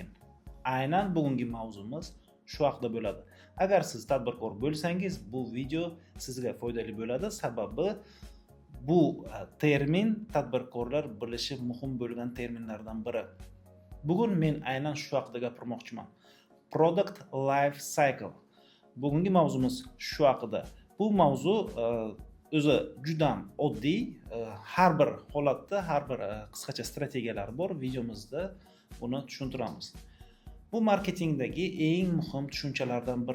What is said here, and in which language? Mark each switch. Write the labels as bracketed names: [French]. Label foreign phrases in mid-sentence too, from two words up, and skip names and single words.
[Uzbek] Aynan bugungi mavzumiz shu haqda bo'ladi. Agar siz tadbirkor bo'lsangiz, bu video sizga foydali bo'ladi, sababi bu termin tadbirkorlar bilishi muhim bo'lgan terminlardan biri. Bugun men aynan shu haqida gapirmoqchiman. [English] Product life cycle. [Uzbek] Bugungi mavzumiz shu haqida. Bu mavzu o'zi juda oddiy, har bir holatda har bir qisqacha strategiyalar bor. Videomizda buni tushuntiramiz. Bu marketingdagi eng muhim tushunchalardan biri.